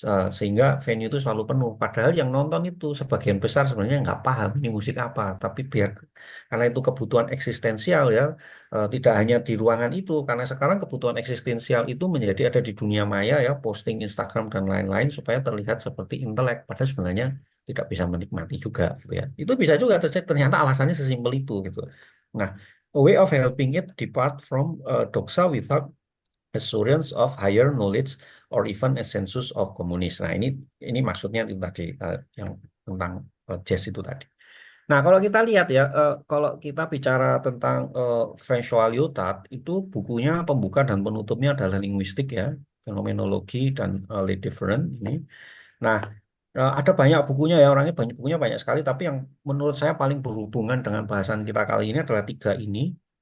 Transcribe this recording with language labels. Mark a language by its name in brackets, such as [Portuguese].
[Indonesian] Sehingga venue itu selalu penuh. Padahal yang nonton itu sebagian besar sebenarnya nggak paham ini musik apa, tapi biar karena itu kebutuhan eksistensial ya, tidak hanya di ruangan itu, karena sekarang kebutuhan eksistensial itu menjadi ada di dunia maya ya, posting Instagram dan lain-lain supaya terlihat seperti intelek, padahal sebenarnya tidak bisa menikmati juga gitu ya. Itu bisa juga terjadi, ternyata alasannya sesimpel itu gitu. [English] Nah, a way of helping it depart from doxa without assurance of higher knowledge or even a sensus of communis. [Indonesian] Nah, ini maksudnya itu tadi yang tentang jazz itu tadi. Nah, kalau kita lihat ya, kalau kita bicara tentang François Lyotard, itu bukunya pembuka dan penutupnya adalah linguistik ya, fenomenologi dan Les Differents ini. Nah, ada banyak bukunya ya, orangnya banyak bukunya banyak sekali, tapi yang menurut saya paling berhubungan dengan bahasan kita kali ini adalah tiga ini.